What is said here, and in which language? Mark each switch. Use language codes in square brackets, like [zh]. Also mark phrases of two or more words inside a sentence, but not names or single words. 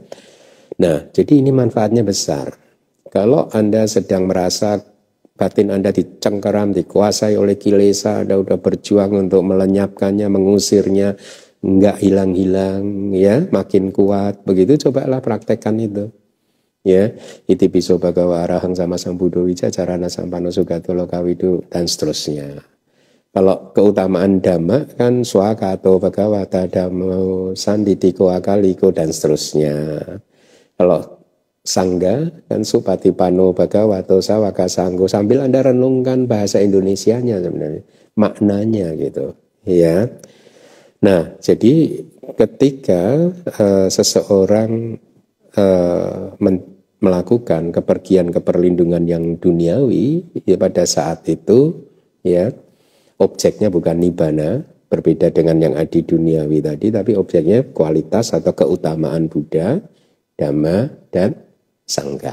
[id] Nah, jadi ini manfaatnya besar. Kalau Anda sedang merasa batin Anda dicengkeram, dikuasai oleh kilesa, Anda udah berjuang untuk melenyapkannya, mengusirnya, enggak hilang-hilang ya, makin kuat begitu, cobalah praktekkan itu ya. [pi] Iti piso bagawa arahang sama sambudo wija carana sampano sugatolo kawidu [id] dan seterusnya. Kalau keutamaan Dhamma kan [pi] swakato bhagawata dhammo sanditiko akaliko [id] dan seterusnya. Kalau Sangga kan [pi] supatipano bhagavato sawaka sanggo, [id] sambil Anda renungkan bahasa Indonesianya sebenarnya, maknanya gitu ya. Nah, jadi ketika seseorang melakukan kepergian keperlindungan yang duniawi, ya pada saat itu ya objeknya bukan nibbana, berbeda dengan yang adi duniawi tadi, tapi objeknya kualitas atau keutamaan Buddha, Dhamma dan Sangha.